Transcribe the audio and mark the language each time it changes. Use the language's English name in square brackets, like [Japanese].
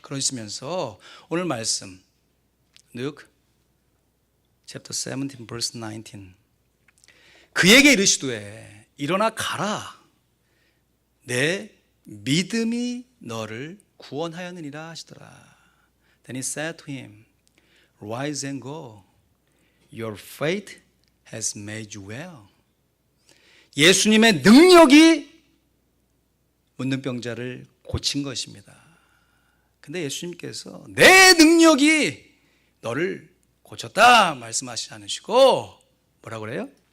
[Korean] 그러시면서 오늘 말씀 [English] Luke chapter 17 verse 19 [Korean] 그에게 이르시되 일어나 가라 내 믿음이 너를 구원하였느니라 하시더라. [English] Then he said to him, Rise and go. Your faith has made you well. [Korean] 예수님의 능력이 문둥병자를 고친 것입니다. 근데 예수님께서 내 능력이 너를 고쳤다 말씀하시지 않으시고 뭐라고 그래요?